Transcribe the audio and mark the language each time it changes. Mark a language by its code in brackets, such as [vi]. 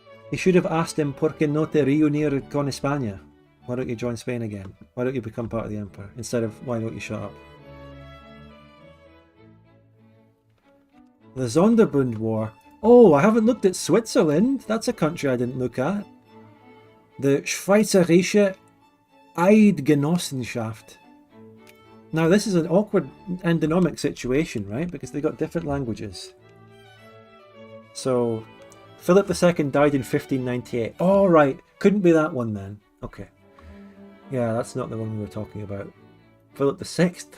[en] He should have asked him, [es] ¿Por qué no te reunir con España? [en] Why don't you join Spain again? Why don't you become part of the Empire? Instead of, why don't you shut up? The Sonderbund War. Oh, I haven't looked at Switzerland. That's a country I didn't look at. The Schweizerische Eidgenossenschaft. Now, this is an awkward endonomic situation, right? Because they got different languages. So, Philip II died in 1598. Oh, right. Couldn't be that one then. Okay. Yeah, that's not the one we were talking about. Philip VI.